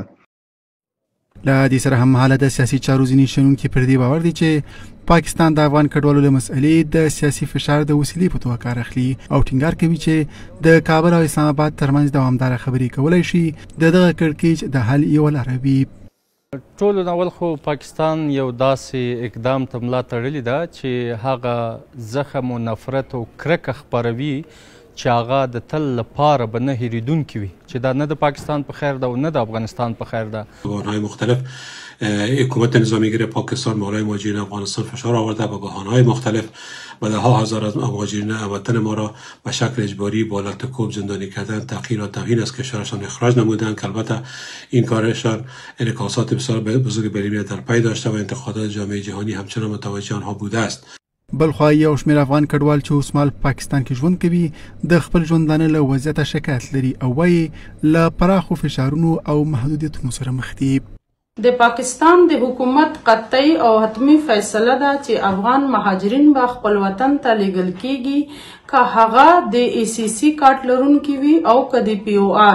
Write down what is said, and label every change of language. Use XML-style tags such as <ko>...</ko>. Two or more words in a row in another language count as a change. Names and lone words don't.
<ps>له دې سره هممهاله د سیاسي چارو ځینې شنونکي پر دې باور دي چې پاکستان د افغان کډوالو له مسئلې د سیاسي فشار د وسیلې په توګه کار اخلي او ټینګار کوي چې د کابل او اسلام آباد ترمنځ دوامداره خبرې کولی شي د دغه کړکېچ د حل یوه لاره وي. ټولو ناول خو پاکستان یو داسې اقدام ته ملا تړلې ده چې هغه زخم و نفرت او کرکه خپروي چې هغه د تل لپاره به نه هېرېدونکي وي، چې دا نه د پاکستان په خیر ده او نه د افغانستان په خیر ده.</ps> <fa>بحران‌های مختلف حکومت نظامیگیر پاکستان بالای مهاجرین افغانستان فشار آورده به بحران‌های مختلف و ده ها هزار از مهاجرین وطن ما را به شکل اجباری با لطکوب زندانی کردن، تحقیر و توهین از کشورشان اخراج نمودند که البته این کارشان انعکاسات بسیار بزرگ بر ایمنیت در پی داشته و انتقادات جامعه جهانی همچنان متوجه آنها بوده است.</fa> <ps>بلخوا یو شمېر افغان کډوال چې اوس مهال پاکستان کې ژوند کوي د خپل ژوندانه له وضعیته شکایت لري او وایي له پراخو فشارونو او محدودیتونو سره مخ دي. د پاکستان د حکومت قطعي او حتمی فیصله ده چې افغان مهاجرین به خپل وطن ته لیږل کیږي که هغه د ای سی سی کارت لرونکي وي او که د پی او آر.</ps>